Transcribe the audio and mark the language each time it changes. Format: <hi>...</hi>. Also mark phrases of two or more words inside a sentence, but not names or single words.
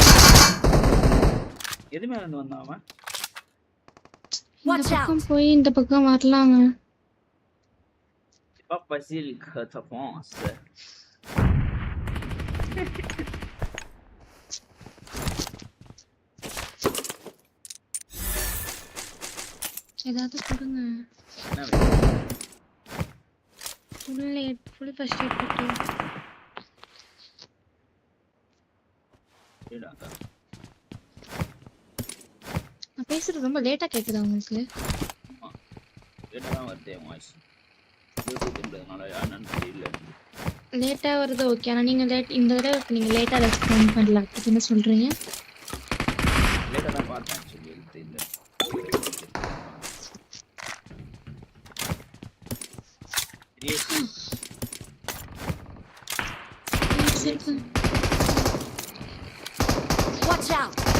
<ta>எது மேல இருந்து வந்தான் அவன்? இந்த பக்கம் போய் இந்த பக்கம் வரலாங்க.</ta> <fr>Pas facile que tu penses.</fr> <ta>ஏதாவது கொடுங்க.</ta> <en>full first aid போட்டு.</en> <ta>நான் பேசுறது ரொம்ப லேட்டா கேக்குதா உங்களுக்கு? லேட்டா தான் வருது வாய்ஸ். யூடியூப்ன்றதுனால என்னன்னு தெரியல. லேட்டா வருது ஓகே. ஆனா நீங்க இந்த தடவை நீங்க லேட்டா ரெஸ்பாண்ட் பண்ணல. அதுக்கு என்ன சொல்றீங்க? லேட்டா தான் பார்த்தேன் ஆக்சுவலி தெரியல.</ta> <en>Watch out.</en>